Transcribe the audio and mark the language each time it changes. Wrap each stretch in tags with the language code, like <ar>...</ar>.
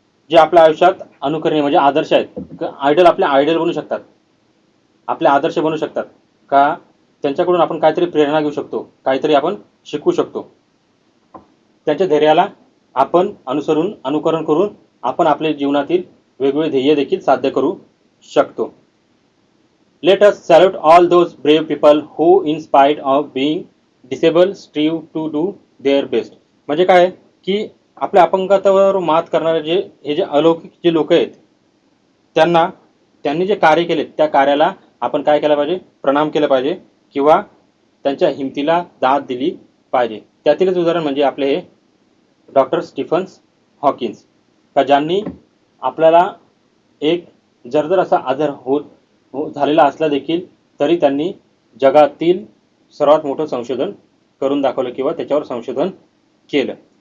<mr>जे आपल्या आयुष्यात अनुकरणीय म्हणजे आदर्श आहेत, आयडल आपले आयडल बनू शकतात, आपले आदर्श बनू शकतात का त्यांच्याकडून आपण काहीतरी प्रेरणा घेऊ शकतो, काहीतरी आपण शिकू शकतो. त्यांच्या धैर्याला आपण अनुकरण करून आपण आपल्या जीवनातील वेगवेगळे ध्येय देखील साध्य करू शकतो.</mr> <en>Let us salute all those brave people who in spite of being disable strive to do their best.</en> <mr>म्हणजे काय की आपल्या अपंगत्वावर मात करणारे हे जे अलौकिक जे लोक आहेत त्यांना त्यांनी जे कार्य केले त्या कार्याला आपण काय केलं पाहिजे, प्रणाम केलं पाहिजे किंवा त्यांच्या हिमतीला दाद दिली पाहिजे. त्यातीलच उदाहरण म्हणजे आपले हे डॉक्टर स्टीफन हॉकिन्स का ज्यांनी आपल्याला एक जर्जर असा आजार झालेला असला देखील तरी त्यांनी जगातील सर्वात मोठं संशोधन करून दाखवलं किंवा त्याच्यावर संशोधन केलं.</mr>